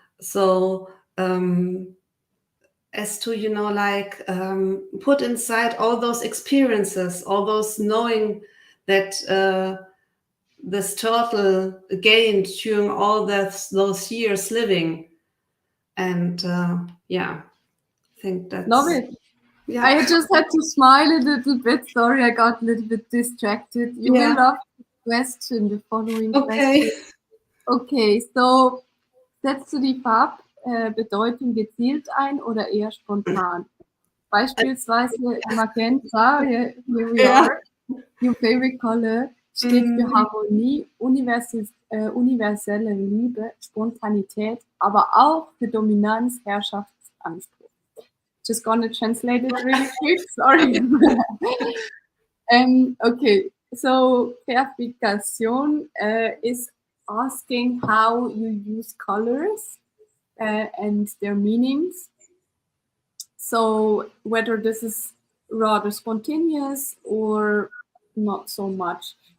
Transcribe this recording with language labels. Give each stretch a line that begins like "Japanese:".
English: So as to put inside all those experiences, all those knowing that this turtle gained during all those years living, and I think that's. Love it. Yeah. I just had to smile a little bit. Sorry, I got a little bit distracted. You will love the question, the following question.
German: Okay, so setzt du die Farbbedeutung gezielt ein oder eher spontan? Beispielsweise Magenta,
English: here we are, your favorite color,
German: steht für Harmonie, universelle Liebe, Spontanität, aber auch für Dominanz, Herrschaftsanspruch.
English: Just gonna translate it really quick, sorry. Okay, so clarification is asking how you use colors and their meanings. So whether this is rather spontaneous or not so much.